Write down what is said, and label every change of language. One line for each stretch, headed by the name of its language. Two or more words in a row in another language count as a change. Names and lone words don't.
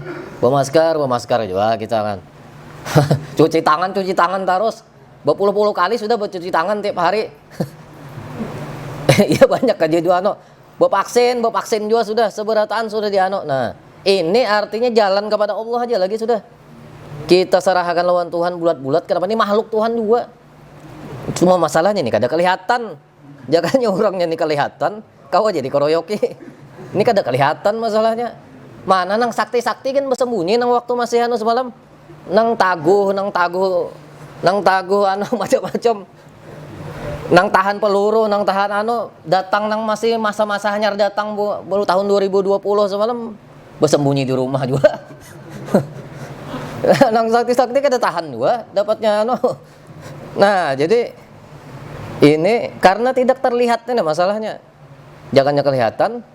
Indonesian: Bawa masker juga kita kan. cuci tangan terus. Berpuluh-puluh kali sudah bercuci tangan tiap hari. Iya banyak aja juga bawa vaksin juga sudah seberataan sudah di Nah, ini artinya jalan kepada Allah aja lagi sudah.
Banjar: Kita serahkan lawan Tuhan bulat-bulat. Kenapa ini makhluk Tuhan juga? Cuma masalahnya nih kada kelihatan. Jaganya orangnya nih kelihatan, kau aja dikeroyoki. Ini kada kelihatan masalahnya. Mana nang sakti-sakti kan bersembunyi nang waktu masih semalam. Nang taguh macam-macam. Nang tahan peluru, nang tahan datang nang masih masa-masa hanyar datang baru tahun 2020 semalam bersembunyi di rumah juga. Nang sakti-sakti kada tahan juga dapatnya Nah, jadi ini karena tidak terlihat ini masalahnya. Jangannya kelihatan.